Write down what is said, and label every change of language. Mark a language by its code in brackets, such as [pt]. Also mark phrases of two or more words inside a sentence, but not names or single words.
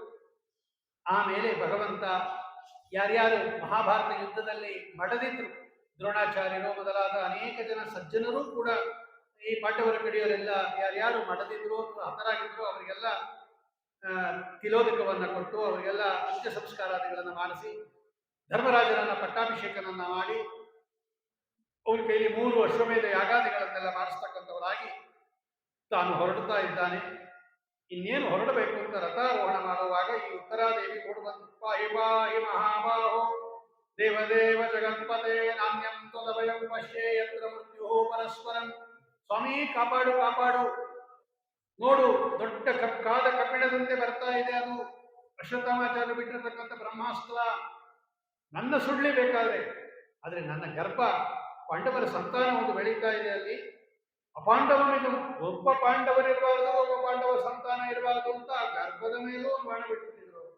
[kn] ಆಮೇಲೆ ಭಗವಂತ ಯಾರ್ಯಾರು ಮಹಾಭಾರತ ಯುದ್ಧದಲ್ಲಿ ಮಡದಿದ್ರು, ದ್ರೋಣಾಚಾರ್ಯರು ಮೊದಲಾದ ಅನೇಕ ಜನ ಸಜ್ಜನರು ಕೂಡ ಈ ಪಾಂಡವರ ಕಡೆಯವರೆಲ್ಲ ಯಾರ್ಯಾರು ಮಡದಿದ್ರು ಅಥವಾ ಹತರಾಗಿದ್ರು ಅವರಿಗೆಲ್ಲ ತಿಲೋದಕವನ್ನ ಕೊಟ್ಟು ಅವರಿಗೆಲ್ಲ ಅಂತ್ಯ ಸಂಸ್ಕಾರಾದಿಗಳನ್ನು ಮಾಡಿಸಿ ಧರ್ಮರಾಜನನ್ನ ಪಟ್ಟಾಭಿಷೇಕನನ್ನ ಮಾಡಿ ಅವ್ರ ಕೈಲಿ 3 ಅಶ್ವಮೇಧ ಯಾಗಾದಿಗಳನ್ನೆಲ್ಲ ಮಾಡಿಸ್ತಕ್ಕಂಥವರಾಗಿ ತಾನು ಹೊರಡ್ತಾ ಇದ್ದಾನೆ. ಇನ್ನೇನು ಹೊರಡಬೇಕು ಅಂತ ರಥಾರೋಹಣ ಮಾಡುವಾಗ ಈ ಉತ್ತರಾದೇವಿ ಓಡುವಂತ, [sa] ಪಾಹಿ ಪಾಹಿ ಮಹಾಬಾಹೋ ದೇವದೇವ ಜಗತ್ಪತೆ ನಾಣ್ಯಂ ತ್ವದಭಯಂ ಪಶ್ಯೇ ಯತ್ರ ಮೃತ್ಯು ಪರಸ್ಪರಂ. [kn] ಸ್ವಾಮಿ ಕಾಪಾಡು ಕಾಪಾಡು, ನೋಡು ದೊಡ್ಡ ಕಾದ ಕಬ್ಬಿಣದಂತೆ ಬರ್ತಾ ಇದೆ, ಅದು ಅಶ್ವತ್ಥಾಮಾಚಾರ್ಯ ಬಿಟ್ಟಿರತಕ್ಕಂಥ ಬ್ರಹ್ಮಾಸ್ತ್ರ. ನನ್ನ ಸುಳ್ಳಿ ಬೇಕಾದ್ರೆ, ಆದರೆ ನನ್ನ ಗರ್ಭ ಪಾಂಡವರ ಸಂತಾನ ಒಂದು ಬೆಳೀತಾ ಇದೆ, ಅಲ್ಲಿ ಅಪಾಂಡವನಿದು, ಒಬ್ಬ ಪಾಂಡವರಿರಬಾರದು, ಒಬ್ಬ ಪಾಂಡವ ಸಂತಾನ ಇರಬಾರದು ಅಂತ ಗರ್ಭದ ಮೇಲೂ ಒಂದು ಬಾಣ ಬಿಟ್ಟಿದ್ರು